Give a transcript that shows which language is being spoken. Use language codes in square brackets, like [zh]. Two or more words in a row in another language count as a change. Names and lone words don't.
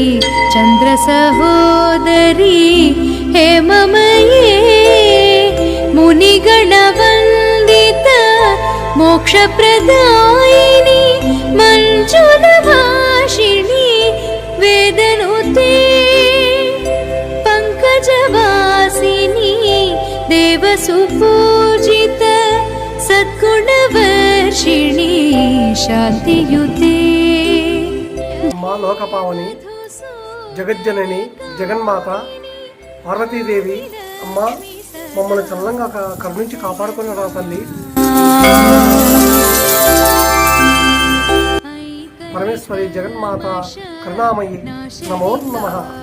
[sa] चन्द्रसहोदरी हेममये मुनिगणवन्दित मोक्षप्रदायिनी मञ्जुलभाषिणी वेदनुते पङ्कजवासिनी देवसुपूजित सद्गुणवर्षिणी शान्तियुते [te] మా లోకపావని జగజ్జనని జగన్మాత పార్వతీదేవి అమ్మ మమ్మల్ని చల్లంగా కరుణించి కాపాడుకున్న రా తల్లి. పరమేశ్వరి జగన్మాత కరుణామయి నమో నమః.